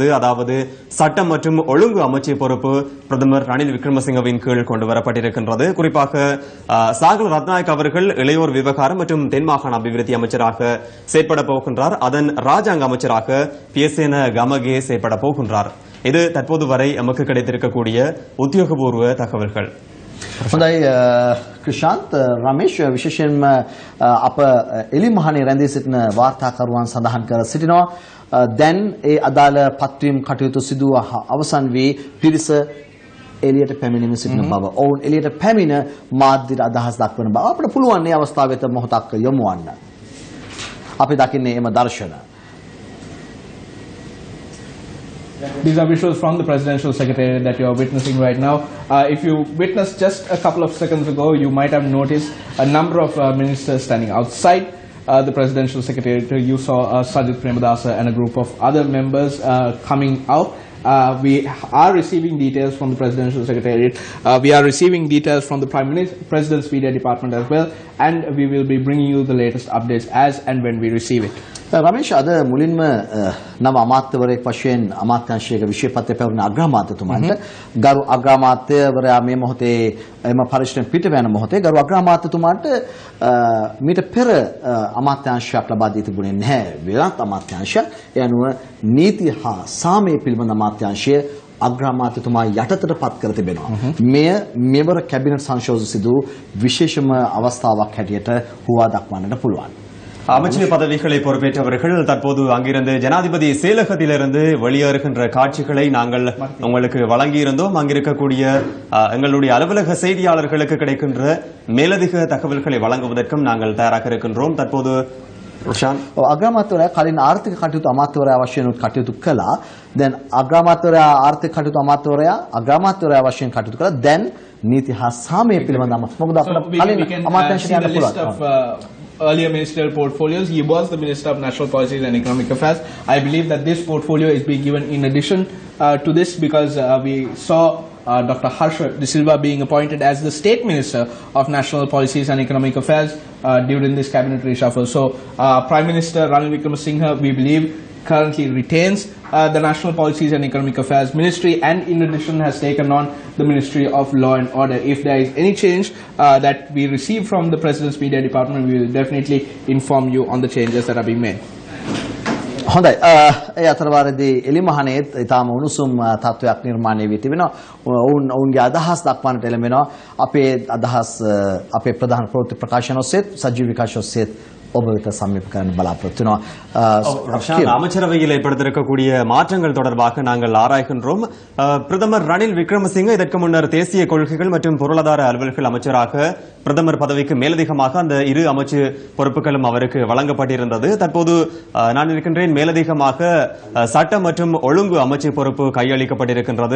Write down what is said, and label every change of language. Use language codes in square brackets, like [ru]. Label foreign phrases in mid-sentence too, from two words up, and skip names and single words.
[ta] அதாவது சட்டம் மற்றும் ஒழுங்கு அமைச்சு பொறுப்பு பிரதமர் ரணில் விக்ரமசிங்கவின் கீழ் கொண்டு வரப்பட்டிருக்கின்றது. குறிப்பாக சாகல ரத்நாயக் அவர்கள் இளையோர் விவகாரம் மற்றும் தென் மாகாண அபிவிருத்தி அமைச்சராக செயற்பட போகின்றார். அதன் ராஜாங்க அமைச்சராக பியசேன கமகே செயற்பட போகின்றார். இது தற்போது வரை நமக்கு கிடைத்திருக்கக்கூடிய உத்தியோகபூர்வ தகவல்கள். [si] හොඳයි ක්‍රිෂාන්ත් රමේෂ් විශේෂයෙන්ම අප එලිමහනේ රැඳී සිටින වාර්තාකරුවන් සඳහන් කර සිටිනවා දැන් ඒ අදාළ පත්වීම් කටයුතු සිදුව අවසන් වී පිරිස එලියට පැමිණෙමින් සිටින බව. ඔවුන් එලියට පැමිණ මාධ්‍යට අදහස් දක්වන බව අපිට පුළුවන් මේ අවස්ථාවෙත් මොහොතක් යොමු වන්න. අපි දකින්නේ එම දර්ශන. [en] These are visuals from the presidential secretariat that you are witnessing right now. If you witnessed just a couple of seconds ago, you might have noticed a number of ministers standing outside the presidential secretariat. You saw Sajid Premadasa and a group of other members coming out. We are receiving details from the presidential secretariat. We are receiving details from the president's media department as well, and we will be bringing you the latest updates as and when we receive it. [si] රමේෂ් අද මුලින්ම නව අමාත්‍යවරයෙක් වශයෙන් අමාත්‍යාංශයක විශේෂපත්‍ය පැවරුණ අග්‍රාමාත්‍යතුමන්ට ගරු අග්‍රාමාත්‍යවරයා මේ මොහොතේ එම පරිශ්‍රයෙන් පිට වෙන මොහොතේ ගරු අග්‍රාමාත්‍යතුමන්ට මීට පෙර අමාත්‍යාංශයක් ලබා දී තිබුණේ නැහැ. වෙනත් අමාත්‍යාංශයක් ඒ අනුව නීති හා සාමය පිළිබඳ අමාත්‍යාංශය අග්‍රාමාත්‍යතුමා යටතට පත් කර තිබෙනවා. මෙය මෙවර කැබිනට් සංශෝධන සිදු විශේෂම අවස්ථාවක් හැටියට හුවා දක්වන්නට පුළුවන්. [ta] அமைச்சர் பதவிகளை பொறுப்பேற்றவர்கள் தற்போது அங்கிருந்து ஜனாதிபதி செயலகத்திலிருந்து வெளியேறுகின்ற காட்சிகளை நாங்கள் உங்களுக்கு வழங்கியிருந்தோம். அங்கிருக்கக்கூடிய எங்களுடைய அலுவலக செய்தியாளர்களுக்கு கிடைக்கின்ற மேலதிக தகவல்களை வழங்குவதற்கும் நாங்கள் தயாராக இருக்கின்றோம். தற்போது [si] අග්‍රාමාත්‍යවරයා කලින් ආර්ථික කටයුතු අමාත්‍යවරයා වශයෙන් කටයුතු කළා. දැන් අග්‍රාමාත්‍යවරයා ආර්ථික කටයුතු අග්‍රාමාත්‍යවරයා වශයෙන් කටයුතු කළා. දැන් නීති හා සාමය පිළිබඳ මොකද අපිට කලින් අමාත්‍යාංශයට යන්න පුළුවන්. [en] Earlier ministerial portfolios. He was the Minister of National Policies and Economic Affairs. I believe that this portfolio is being given in addition to this because we saw Dr. Harsha De Silva being appointed as the State Minister of National Policies and Economic Affairs during this cabinet reshuffle. So Prime Minister Ranil Wickremesinghe, we believe, currently retains the National Policies and Economic Affairs Ministry and in addition has taken on the Ministry of Law and Order. If there is any change that we receive from the President's Media Department, we will definitely inform you on the changes that are being made. [si] හොඳයි ඒ අතරවාරදී එලිමහනේත් ඊටාම උණුසුම් තත්වයක් නිර්මාණය වී තිබෙනවා. ඔවුන්ගේ අදහස් දක්වන්නට එළඹෙනවා. අපේ අදහස් අපේ ප්‍රධාන ප්‍රවෘත්ති ප්‍රකාශන ඔස්සේත් සජීව විකාශ ඔස්සේත් ඔබ වෙත සමීප කරන්න බලාපොරොත්තු [ta] ரஷான், அமைச்சரவையில் ஏற்படுத்திருக்கக்கூடிய மாற்றங்கள் தொடர்பாக நாங்கள் ஆராய்கின்றோம். பிரதமர் ரணில் விக்ரமசிங்கே இதற்கு முன்னர் தேசிய கொள்கைகள் மற்றும் பொருளாதார அலுவல்கள் அமைச்சராக பிரதமர் பதவிக்கு மேலதிகமாக அந்த இரு அமைச்சு பொறுப்புகளும் அவருக்கு வழங்கப்பட்டிருந்தது. தற்போது நான் இருக்கின்றேன், மேலதிகமாக சட்டம் மற்றும் ஒழுங்கு அமைச்சு பொறுப்பு கையளிக்கப்பட்டிருக்கின்றது.